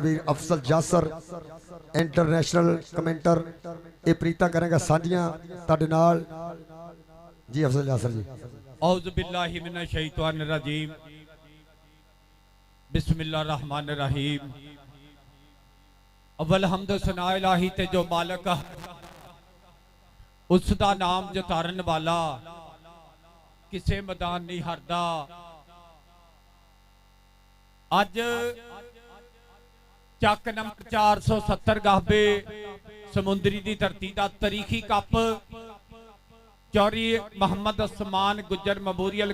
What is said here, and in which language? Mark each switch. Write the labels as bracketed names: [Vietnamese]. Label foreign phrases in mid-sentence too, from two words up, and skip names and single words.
[Punjabi] ویر افسل جاسر [English] international commentator [Punjabi] یہ پریتا کرےگا ساجھیاں تہاڈے نال جی افسل جاسر جی [Arabic] أعوذ بالله من الشيطان الرجيم بسم الله الرحمن الرحيم [Punjabi] اول حمد ثنا الٰہی تے جو مالک اس دا نام جو تارن والا کسے میدان نہیں ہاردا اج چک نمبر 470 گابے سمندری دی دھرتی کا تاریخی کپ چودھری محمد عثمان گجر میموریل